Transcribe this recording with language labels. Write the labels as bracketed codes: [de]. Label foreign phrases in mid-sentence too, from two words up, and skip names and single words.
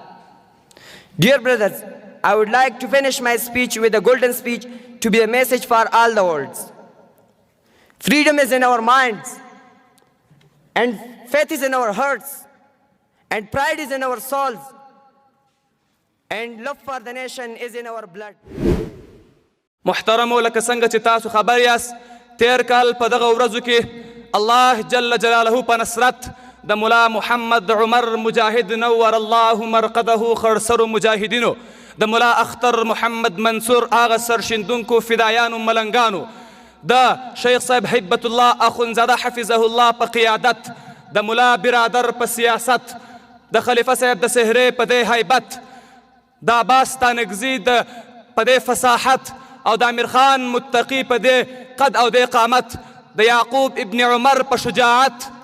[en] Dear brothers, I would like to finish my speech with a golden speech to be a message for all the worlds. Freedom is in our minds, and faith is in our hearts, and pride is in our souls, and love for the nation is in our blood. [ps] محترمو لکه څنګه چې تاسو خبر یاست تیر کال په دغه ورځو کې الله [ar] جل جلاله [ps] په نصرت د ملا محمد عمر مجاهد [ar] نور الله مرقده [ps] خړسرو مجاهدینو د ملا اختر محمد منصور هغه سرشندونکو فدایانو ملنګانو د شیخ صاحب هیبت الله اخونزاده [ar] حفظه الله [ps] په قیادت د ملا برادر په سیاست د خلیفه صاحب د سهرې په دې هیبت د عباس تانکزي په دې فصاحت او د امیر خان متقي په دې قد او د قامت د یعقوب ابن عمر په شجاعت